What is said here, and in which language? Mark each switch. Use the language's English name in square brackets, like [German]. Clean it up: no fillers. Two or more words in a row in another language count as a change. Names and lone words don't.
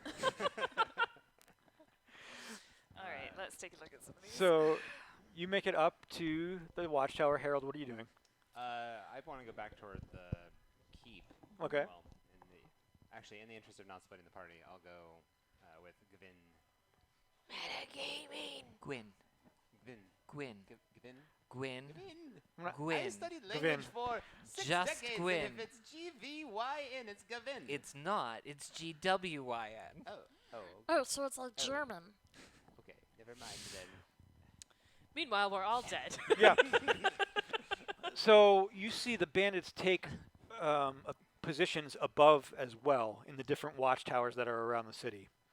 [English] All right, let's take a look at some of these. So, you make it up to the watchtower. Harold, what are you doing? I want to go back toward the keep. Okay. Well, actually, in the interest of not splitting the party, I'll go with Gavin. Gwyn. Gavin. Gwyn. Gavin. Gwyn. Gavin. I Gwyn. studied Gavin. language for 6 Just decades, Gwyn. and if it's G-V-Y-N, it's Gavin. It's not. It's GWYN. Oh, Oh, so it's like German. okay. Never mind then. Meanwhile, we're all dead. Yeah. So, you see the bandits take positions above as well in the different watchtowers that are around the city.